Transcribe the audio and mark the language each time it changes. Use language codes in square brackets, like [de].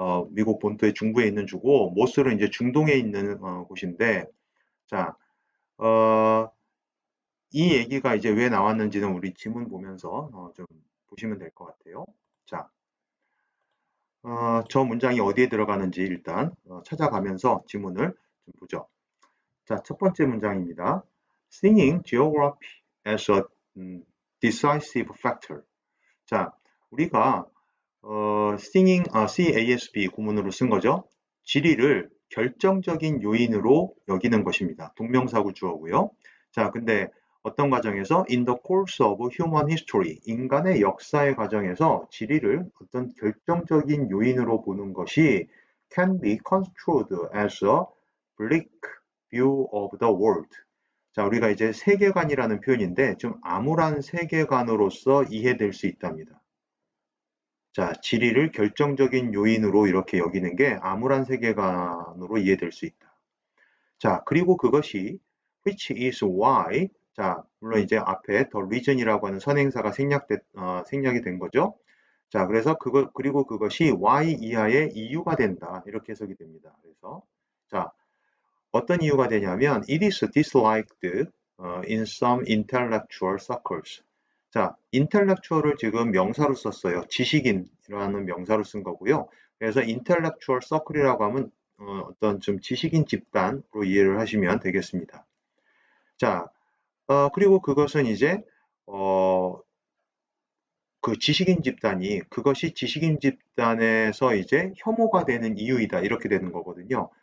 [ko] 미국 본토의 중부에 있는 주고 모술은 이제 중동에 있는 곳인데 자, 어, 이 얘기가 이제 왜 나왔는지는 우리 지문 보면서 좀 보시면 될 것 같아요. 자, 저 문장이 어디에 들어가는지 일단 찾아가면서 지문을 좀 보죠. 자, 첫 번째 문장입니다. [en] Singing geography as a decisive factor. [ko] 자, 우리가 singing, CASB 구문으로 쓴 거죠. 지리를 결정적인 요인으로 여기는 것입니다. 동명사구 주어고요. 자, 근데 어떤 과정에서 in the course of human history, 인간의 역사의 과정에서 지리를 어떤 결정적인 요인으로 보는 것이 [en] can be construed as a bleak view of the world. [ko] 자, 우리가 이제 세계관이라는 표현인데 좀 암울한 세계관으로서 이해될 수 있답니다. 자, 지리를 결정적인 요인으로 이렇게 여기는 게 암울한 세계관으로 이해될 수 있다. 자, 그리고 그것이 [en] which is why. [ko] 자, 물론 이제 앞에 the reason이라고 하는 선행사가 생략이 된 거죠. 자, 그래서 그리고 그것이 why 이하의 이유가 된다. 이렇게 해석이 됩니다. 그래서 자, 어떤 이유가 되냐면 [en] it is disliked in some intellectual circles. [ko] 자, intellectual을 지금 명사로 썼어요. 지식인이라는 명사로 쓴 거고요. 그래서 intellectual circle이라고 하면 어떤 좀 지식인 집단으로 이해를 하시면 되겠습니다. 자, 그리고 그것은 이제 그 지식인 집단이 그것이 지식인 집단에서 이제 혐오가 되는 이유이다 이렇게 되는 거거든요.